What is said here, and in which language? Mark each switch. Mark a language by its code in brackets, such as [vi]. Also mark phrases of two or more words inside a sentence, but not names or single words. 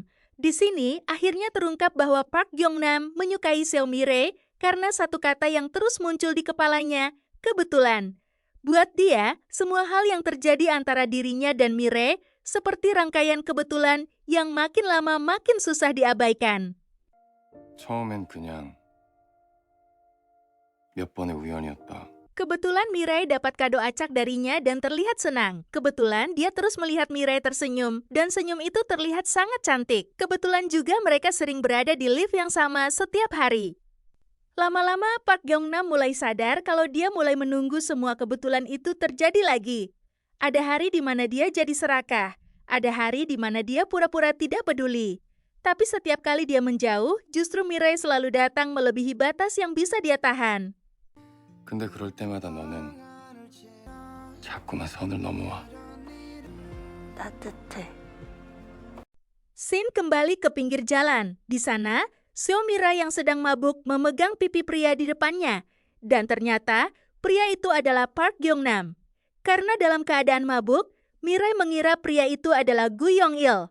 [id] Di sini, akhirnya terungkap bahwa Park Gyeong-nam menyukai So Mirai karena satu kata yang terus muncul di kepalanya, kebetulan. Buat dia, semua hal yang terjadi antara dirinya dan Mirai seperti rangkaian kebetulan yang makin lama makin susah diabaikan. [ko] 처음엔 그냥 몇 번의 우연이었다. [id] Kebetulan Mirai dapat kado acak darinya dan terlihat senang. Kebetulan dia terus melihat Mirai tersenyum, dan senyum itu terlihat sangat cantik. Kebetulan juga mereka sering berada di lift yang sama setiap hari. Lama-lama Park Gyeong-nam mulai sadar kalau dia mulai menunggu semua kebetulan itu terjadi lagi. Ada hari di mana dia jadi serakah, ada hari di mana dia pura-pura tidak peduli. Tapi setiap kali dia menjauh, justru Mirai selalu datang melebihi batas yang bisa dia tahan. [ko] 근데 그럴 때마다 너는 자꾸만 선을 넘어와. 따뜻해. [id] Scene kembali ke pinggir jalan. Di sana, So Mirai yang sedang mabuk memegang pipi pria di depannya. Dan ternyata, pria itu adalah Park Gyeong-nam. Karena dalam keadaan mabuk, Mirai mengira pria itu adalah Gu Yong-il.